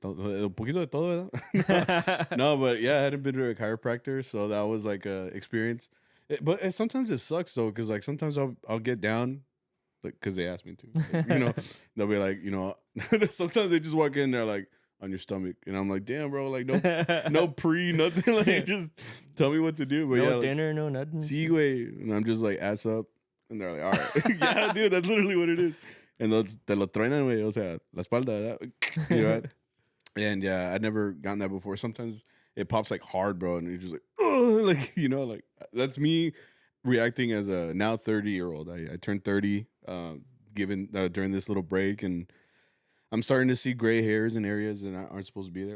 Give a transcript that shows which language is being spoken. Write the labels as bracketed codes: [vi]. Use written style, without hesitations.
[es] Un poquito de todo, ¿verdad? [en] No, but yeah, I hadn't been to a chiropractor, so that was like a experience. But sometimes it sucks, though, because, like, sometimes I'll get down, like, because they asked me to. Like, they'll be like, sometimes they just walk in, they're like, on your stomach, and I'm like, damn, bro, like, no nothing, like, just tell me what to do. But no dinner, no nothing. [es] Sí, güey. [en] And I'm just like, ass up, and they're like, all right. Yeah, dude, that's literally what it is. [es] And te lo truenan, güey, o sea, la espalda, ¿verdad? [en] And yeah, I'd never gotten that before. Sometimes it pops like hard, bro, and you're just like, oh, like, like, that's me reacting as a now 30-year-old. I turned 30 during this little break, and I'm starting to see gray hairs in areas that aren't supposed to be there.